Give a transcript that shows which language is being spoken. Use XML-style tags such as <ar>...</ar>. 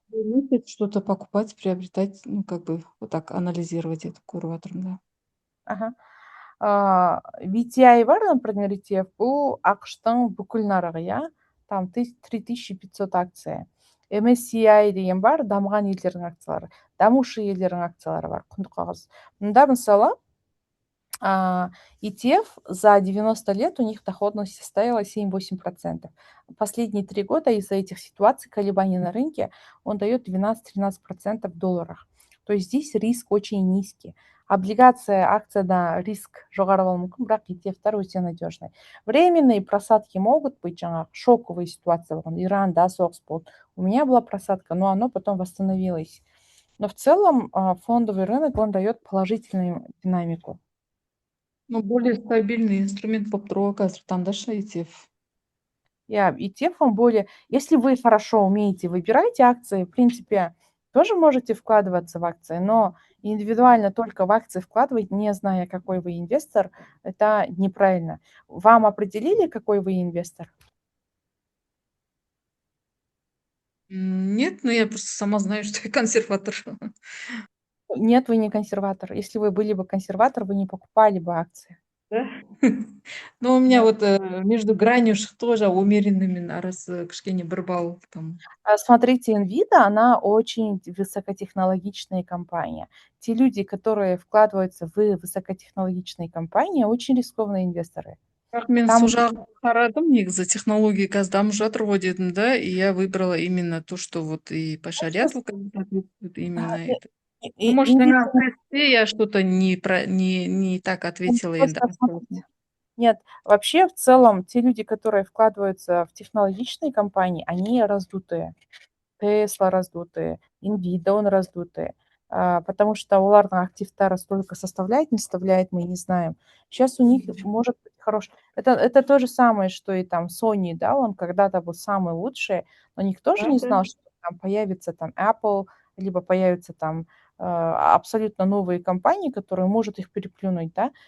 <ru>месяц что-то покупать, приобретать, как бы вот так анализировать это</ru> <kk>көріп жатырмын,</kk> <ru>да. Ага.</ru> <kk>VTI бар, например, ETF, бұл ақштың бүкіл нарығы, иә?</kk> <ru>Там</ru> <kk>3500 акция. MSCI деген бар, дамыған елдердің акциялары. Дамушы елдердің акциялары бар, құнды қағаз. Мұнда мысалы</kk> <ru>ETF за 90 лет у них доходность составила 7-8%. Последние 3 года из-за этих ситуаций, колебаний на рынке, он дает 12-13% в долларах. То есть здесь риск очень низкий.</ru> <kk>Облигация, акцияда риск жоғары болуы мүмкін, бірақ ETF-тар өте надежный.</kk> <ru>Временные просадки могут быть,</ru> <kk>жаңағы</kk> <ru>шоковые ситуации</ru> <kk>болған, Иранда соғыс болды.</kk> <ru>У меня была просадка, но оно потом восстановилось. Но в целом фондовый рынок, он дает положительную динамику. Ну, более стабильный инструмент</ru> <kk>болып тұруға қазір таңдашы</kk> <ru>ETF. ETF он более... Если вы хорошо умеете выбирать акции, в принципе, тоже можете вкладываться в акции, но индивидуально только в акции вкладывать, не зная, какой вы инвестор, это неправильно. Вам определили, какой вы инвестор? Нет, но я просто сама знаю, что я консерватор. Нет, вы не консерватор. Если вы были бы консерватор, вы не покупали бы акции. Да? Но у меня Да. вот между гранью тоже умеренными</ru> <kk>арасы кішкене бір балл</kk> <ru>там. Смотрите, Nvidia, она очень высокотехнологичная компания. Те люди, которые вкладываются в высокотехнологичные компании, очень рискованные инвесторы.</ru> <kk>Бірақ мен</kk> <ru>Там</ru> <kk>сол жағын қарадым, негізі технология қазір дамып жатыр ғой дедім, да,</kk> <ru>и я выбрала именно то, что вот и по шариату как бы соответствует именно это. Ну, может, на тесте я что-то не так ответила. Просто смотрите. Нет, вообще в целом те люди, которые вкладываются в технологичные компании, они раздутые. Tesla раздутые, Nvidia он раздутые. Потому что</ru> <kk>олардың активтары</kk> <ru>столько составляет, не составляет, мы не знаем. Сейчас у них может быть хороший. Это то же самое, что и там Sony, да, он когда-то был самый лучший, но никто же не знал, что там появится там Apple, либо появятся там абсолютно новые компании, которые могут их переплюнуть, да.</ru>